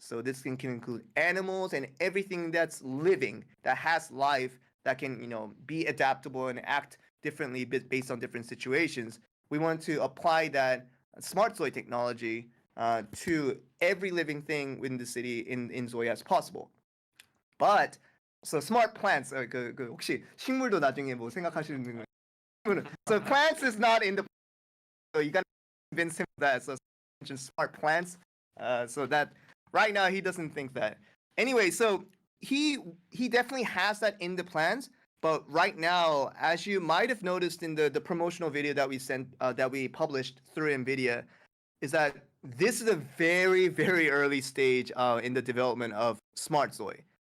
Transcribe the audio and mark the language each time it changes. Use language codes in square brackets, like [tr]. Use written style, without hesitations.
[en] So this can include animals and everything that's living, that has life, that can be adaptable and act differently based on different situations. We want to apply that SmartZOI technology to every living thing within the city in ZOI as possible. But so smart plants, [ko] 혹시 식물도 나중에 뭐 생각하시는 거예요? [en] So plants is not in the, so you gotta convince him that. So smart plants, so that right now he doesn't think that. Anyway, so he definitely has that in the plans. But right now, as you might have noticed in the promotional video that we published through NVIDIA, is that this is a very, very early stage in the development of SmartZOI.